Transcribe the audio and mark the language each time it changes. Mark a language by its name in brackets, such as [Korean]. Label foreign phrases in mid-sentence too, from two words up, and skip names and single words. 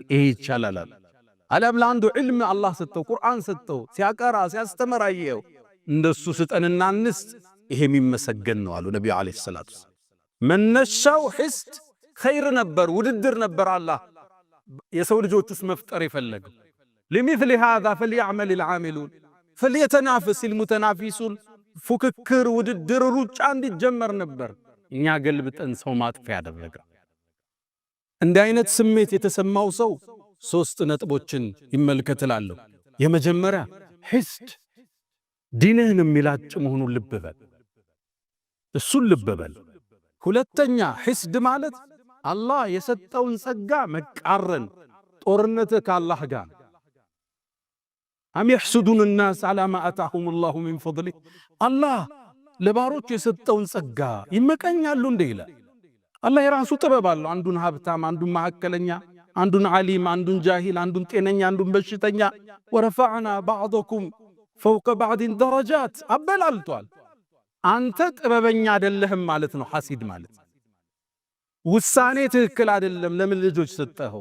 [Amharic] ይሄ ይቻላል። አለም ለአንዱ ዕልም አላህ ሰጠው ቁርአን ሰጠው ሲያቀራ ሲያስተምር አየው እንደሱ ስጠንና እንስጥ ይሄ የሚመሰገን ነው አሉ ነብዩ [Arabic] عليه الصلاة والسلام። [Amharic] መነሻው [Arabic] حسد خير [Amharic] ነበር፣ ውድድር ነበር። አላህ የሰው ልጆች ውስጥ መፍጠር [Arabic] የፈለገው لمثل هذا فليعمل العاملون فليتنافس المتنافسون [Amharic] ፉክክር፣ ውድድር፣ ሩጫ እንዲጀመር ነበር። እኛ ገልብጠን ሰው ማጥፊያ ያደረገ። እንዲህ አይነት ስሜት የተሰማው ሰው ሶስት ነጥቦችን ይመልከትላለሁ። የመጀመሪያ ሒስድ ዲንህን የሚላጭ መሆኑን ልብ በል፣ እሱን ልብ በል። ሁለተኛ ሒስድ ማለት አላህ የሰጠውን ጸጋ መቃረን፣ ጦርነት ከአላህ ጋር። [Arabic] أم يحسدون الناس على ما آتاهم الله من فضله [Amharic] አላህ ለባሮች የሰጠውን ጸጋ ይመቀኛሉ እንደ ይላል። አላህ የራሱ ጥበብ አለው። አንዱን ሀብታም፣ አንዱን መካከለኛ፣ አንዱን ዓሊም፣ አንዱን ጃሂል፣ አንዱን ጤነኛ፣ አንዱን በሽተኛ። [Arabic] ورفعنا بعضكم فوق بعض درجات [Amharic] አበላልቷል። አንተ ጥበበኛ አይደለህም ማለት ነው። ሐሲድ ማለት ውሳኔ ትክክል አይደለም። ለምን ልጆች ሰጠኸው?